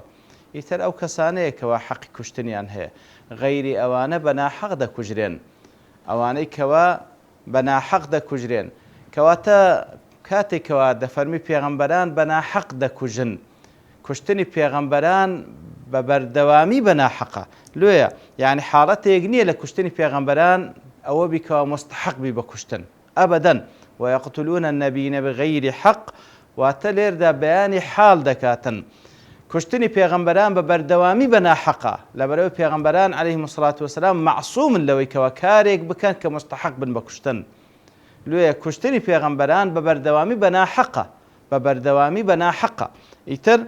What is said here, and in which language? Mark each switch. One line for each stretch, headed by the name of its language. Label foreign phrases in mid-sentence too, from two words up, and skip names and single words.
Central Kurdish: ئیتر ئەو کەسانەیەکەوە حەقی کوشتنیان هەیە، غەیری ئەوانە بە ناحەق دەکوژرێن، ئەوانەی کەوا بە ناحەق دەکوژرێن، کەواتە کاتێکەوە دەفەرمی پێغەمبەران بە ناحەق دەکوژن، کوشتنی پێغەمبەران بە بەردەوامی بە ناحەقە. لێیە یعنی حاڵەتێک نییە لە کوشتنی پێغەمبەران ئەوە بیکەوە مستحق بی بە کوشتن، ئەبەدەن.
Arabic: ويقتلون النبيين بغير حق،
Central Kurdish: واتە لێردا بەیانی حاڵ دەکاتن. کوشتنی پێغەمبەران بە بەردەوامی بە ناحەقە، لەبەرەوەی پێغەمبەران
Arabic: عەلەیهیمو الصەڵات وەسەلام
Central Kurdish: مەعسوومن لەوەی کەوە کارێک بکەن کە مستحق بن بە کوشتن. لێیە کوشتنی پێغەمبەران بە بەردەوامی بە ناحەقە، بە بەردەوامی بە ناحەقە.